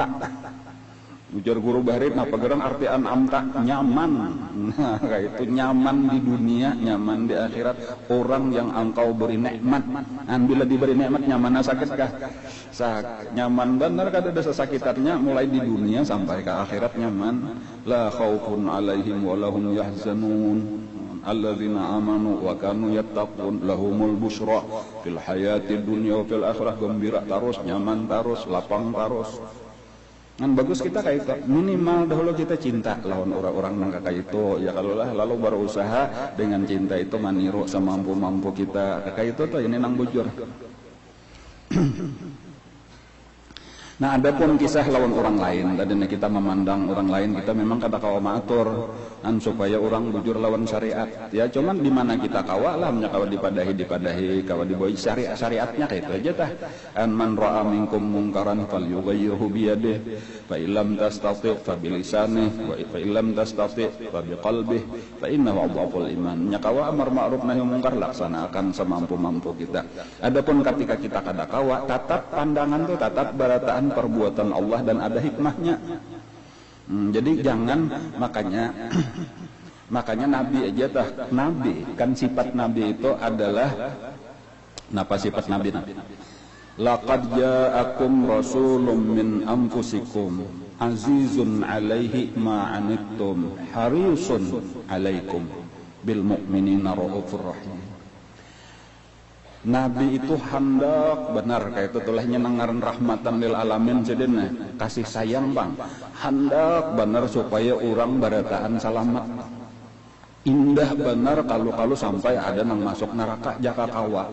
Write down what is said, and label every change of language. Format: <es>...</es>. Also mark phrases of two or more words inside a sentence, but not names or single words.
<bjn>Ujar guru Bahri, apa gerang arti an'amta? Nyaman. Nah, kayak itu nyaman di dunia, nyaman di akhirat. Orang yang engkau beri nikmat. Bila diberi nikmat nyaman sakit kah? Nyaman benar kada ada sesakitannya mulai di dunia sampai ke akhirat nyaman.</bjn> <ar>لا خوف عليهم ولهم يحزنون. الذين آمنوا وكانوا يتقون لهم البشرى في الحياة الدنيا وفي الآخرة.</ar> <bjn>Gembira terus, nyaman terus, lapang terus. Bagus kita kayak itu. Minimal dahulu kita cinta lawan orang-orang nang kayak itu. Ya kalau lah lalu berusaha dengan cinta itu maniru semampu-mampu kita. Kayak itu tuh ini nang bujur. Nah, adapun kisah lawan orang lain, tadinya kita memandang orang lain, kita memang kata kawa maatur, supaya orang bujur lawan syariat. Ya, cuman di mana kita kawa lah, kawa dipadahi, kawa dibawa syariatnya kayak itu aja tah.</bjn> <ar>من رأى منكم منكرا فليغيره بيده فإن لم تستطع فبلسانه وفإن لم تستطع فبقلبه فإنه أضعف الإيمان.</ar> <bjn>Kawa</bjn> <ar>أمر معروف نهي منكر</ar> <bjn>laksanakan semampu-mampu kita. Adapun ketika kita kada kawa, tatap pandangan tuh tatap barataan perbuatan Allah dan ada hikmahnya. Jadi jangan, makanya Nabi aja tah, Nabi kan sifat Nabi itu adalah napa sifat Nabi?</bjn> <ar>لقد جاءكم رسول من أنفسكم عزيز عليه ما عنتم حريص عليكم بالمؤمنين رؤوف رحيم.</ar> <bjn>Nabi itu hendak benar kayak itu tulahnya nangaran</bjn> <ar>رحمة للعالمين,</ar> <bjn>jadinya kasih sayang bang, hendak benar supaya orang barataan selamat. Indah benar kalau sampai ada nang masuk neraka jaka kawa.</bjn>